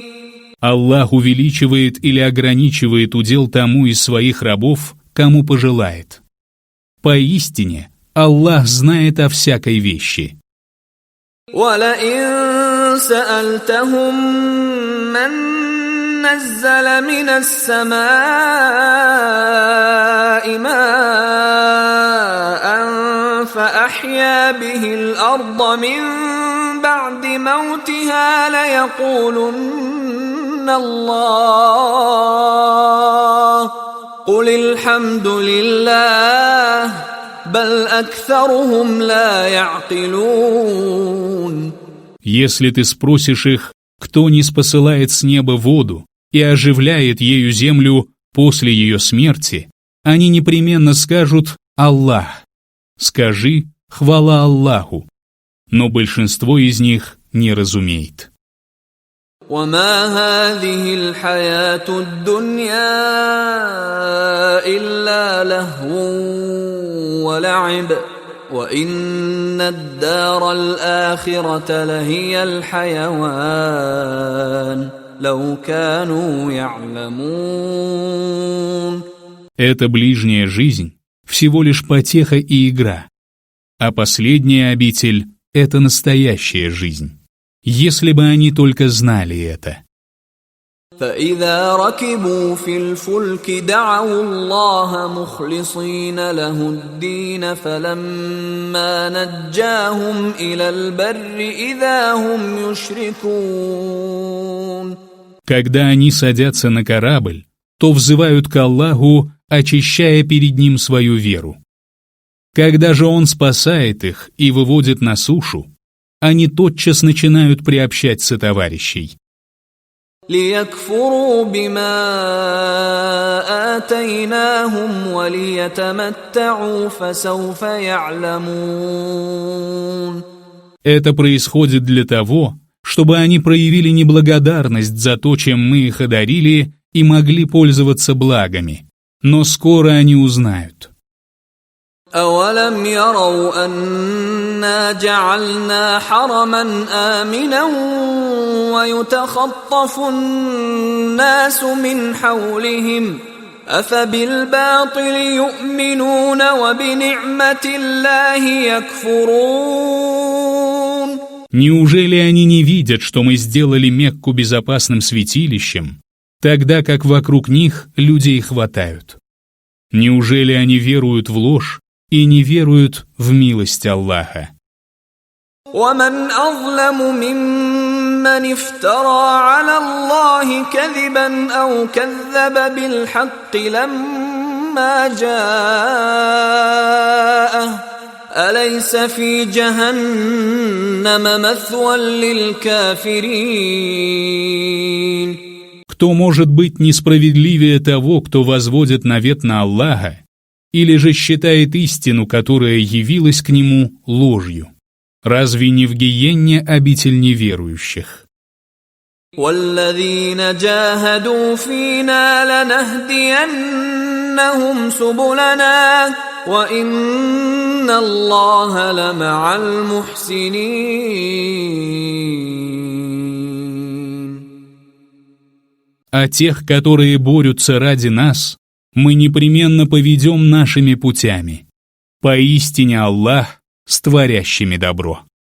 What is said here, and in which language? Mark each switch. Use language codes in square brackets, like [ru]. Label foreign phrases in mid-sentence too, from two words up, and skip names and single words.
[ru] Аллах увеличивает или ограничивает удел тому из своих рабов, кому пожелает. Поистине, Аллах знает о всякой вещи. [ar] وَلَئِن سَأَلْتَهُم مَّن نَّزَّلَ مِنَ السَّمَاءِ مَاءً فَأَحْيَا بِهِ الْأَرْضَ مِن بَعْدِ مَوْتِهَا لَيَقُولُنَّ اللَّهُ قُلِ الْحَمْدُ لِلَّهِ بل أكثرهم لا يعقلون. [ru] Если ты спросишь их, кто ниспосылает с неба воду и оживляет ею землю после ее смерти, они непременно скажут: Аллах. Скажи: хвала Аллаху. Но большинство из них не разумеет. [ar] وما هذه الحياة الدنيا إلا لهو ولعب وإن الدار الآخرة لهي الحيوان لو كانوا يعلمون. [ru] Эта ближняя жизнь всего лишь потеха и игра, а последняя обитель — это настоящая жизнь. Если бы они только знали это. [ar] فإذا ركبوا في الفلك دعوا الله مخلصين له الدين فلما نجاهم إلى البر إذا هم يشركون. [ru] Когда они садятся на корабль, то взывают к Аллаху, очищая перед ним свою веру. Когда же Он спасает их и выводит на сушу, они тотчас начинают приобщать сотоварищей. [ar] ليكفروا بما آتيناهم وليتمتعوا فسوف يعلمون. [ru] Это происходит для того, чтобы они проявили неблагодарность за то, чем мы их одарили, и могли пользоваться благами. Но скоро они узнают. [ar] أولم يروا أنا جعلنا حرما آمنا ويتخطف الناس من حولهم أفبالباطل يؤمنون وبنعمة الله يكفرون. [ru] Неужели они не видят, что мы сделали Мекку безопасным святилищем, тогда как вокруг них людей хватают? Неужели они веруют в ложь и не веруют в милость Аллаха? [ar] ومن أظلم ممن افترى على الله كذبا أو كذب بالحق لما جاءه أليس في جهنم مثوى للكافرين. [ru] Кто может быть несправедливее того, кто возводит навет на Аллаха, или же считает истину, которая явилась к нему, ложью? Разве не в гиенне обитель неверующих? [ar] والذين جاهدوا فينا لنهدينهم سبلنا وإن الله لمع المحسنين. [ru] А тех, которые борются ради нас, мы непременно поведем нашими путями. Поистине Аллах с творящими добро.